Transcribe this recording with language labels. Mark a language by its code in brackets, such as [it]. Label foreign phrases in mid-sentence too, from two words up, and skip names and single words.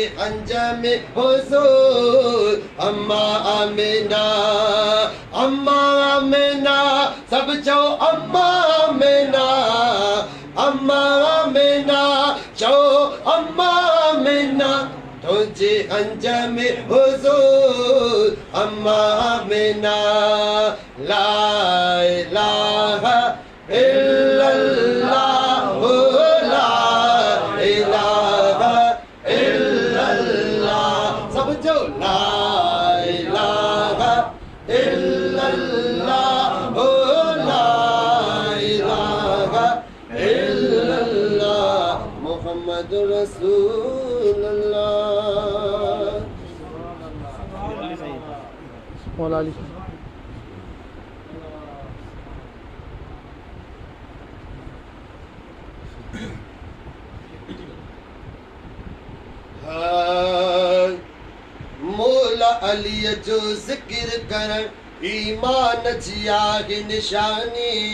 [sd] अंजम हुजूर अम्मा आमिना अम्मा आमिना सब चओ अम्मा आमिना अम्मा आमिना चओ अम्मा आमिना तुझे अंजम हुजूर अम्मा आमिना [ar] لا إله إلا الله لا إله إلا الله [sd] सब जो [ar] لا إله إلا الله لا إله إلا الله محمد رسول الله [sd] मौला अली मौला अली जो जिक्र करण ईमान जी आहे निशानी